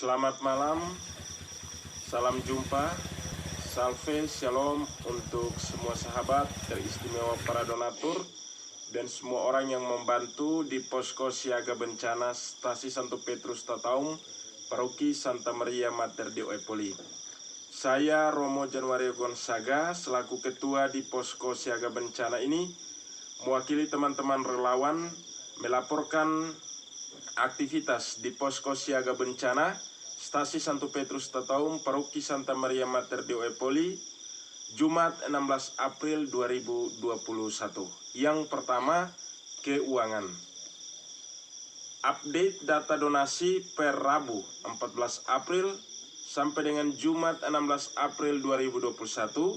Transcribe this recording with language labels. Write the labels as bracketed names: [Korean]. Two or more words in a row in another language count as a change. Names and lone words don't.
[Indonesian] Selamat malam, salam jumpa, salve, shalom untuk semua sahabat teristimewa para donatur dan semua orang yang membantu di Posko Siaga Bencana Stasi Santo Petrus Tataung, Paroki Santa Maria Mater Dei Epoli. Saya Romo Januario Gonzaga selaku ketua di Posko Siaga Bencana ini mewakili teman-teman relawan melaporkan aktivitas di Posko Siaga Bencana Stasi Santo Petrus Tataung, Paroki Santa Maria Mater Dei Epoli, Jumat 16 April 2021. Yang pertama, keuangan. Update data donasi per Rabu 14 April sampai dengan Jumat 16 April 2021.